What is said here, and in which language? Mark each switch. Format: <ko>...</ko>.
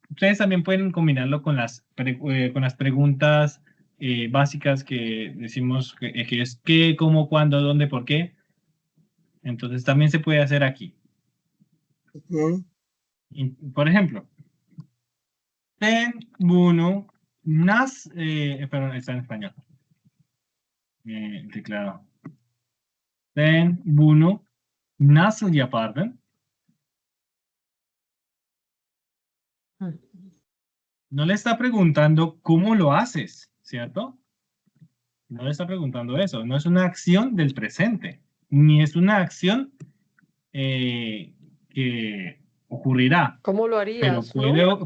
<es>Ustedes también pueden combinarlo con con las preguntas básicas que decimos que es qué, cómo, cuándo, dónde, por qué. Entonces también se puede hacer aquí. Ujú. Por ejemplo, ten,</es> <tr>bunu, nas,</tr> <es>perdón, está en español. Teclado. Ten,</es> <tr>bunu, nasıl yapardın? Mm.</tr> <es>No le está preguntando cómo lo haces, ¿cierto? No le está preguntando eso. No es una acción del presente, ni es una acción que ocurrirá, ¿Cómo lo harías, no?</es>